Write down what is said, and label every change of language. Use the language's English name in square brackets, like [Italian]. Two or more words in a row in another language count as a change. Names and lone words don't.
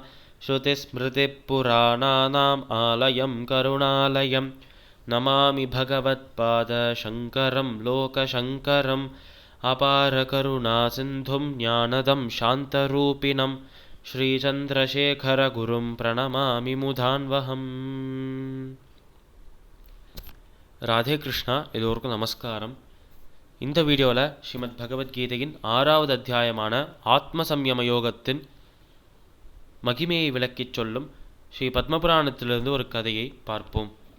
[Sanskrit] श्रुतिस्मृतिपुराणानाम् आलयं करुणालयं नमामि भगवत्पादशङ्करं लोकशङ्करम्। अपारकरुणासिन्धुं ज्ञानदं शान्तरूपिणं श्रीचन्द्रशेखरगुरुं प्रणमामि मुदान्वहम्. [Tamil] ராதே கிருஷ்ணா. எல்லோருக்கும் நமஸ்காரம். இந்த வீடியோவில் ஸ்ரீமத் பகவத்கீதையின் 6வது அத்தியாயமான ஆத்ம சம்யம யோகத்தின் மகிமையை விளக்கிச் சொல்லும் ஸ்ரீ பத்மபுராணத்திலிருந்து ஒரு கதையை பார்ப்போம்.